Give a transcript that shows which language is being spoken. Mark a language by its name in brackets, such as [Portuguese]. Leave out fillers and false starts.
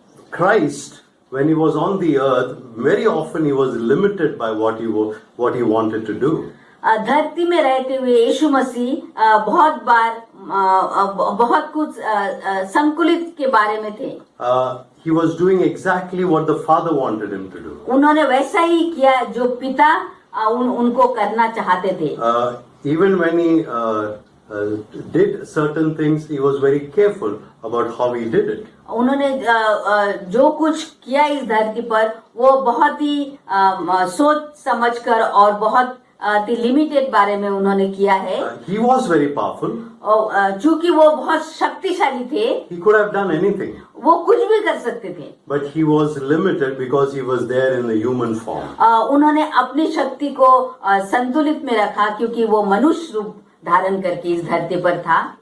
[English] Christ, when he was on the earth, very often he was limited by what he wanted to do. [Hindi] धरती में रहते हुए यीशु मसीह बहुत बार बहुत कुछ संकुलित के बारे में थे। [English] He was doing exactly what the Father wanted him to do. [Hindi] उन्होंने वैसा ही किया जो पिता उनको करना चाहते थे। [English] Even when he did certain things, he was very careful about how he did it. [Hindi] उन्होंने जो कुछ किया इस धरती पर वो बहुत ही सोच समझकर और बहुत लिमिटेड बारे में उन्होंने किया है। [English] He was very powerful. [Hindi] चूंकि वो बहुत शक्तिशाली थे, [English] He could have done anything. [Hindi] वो कुछ भी कर सकते थे। [English] But he was limited because he was there in the human form. [Hindi] उन्होंने अपनी शक्ति को संतुलित में रखा क्योंकि वो मनुष्य रूप धारण करके इस धरती पर था।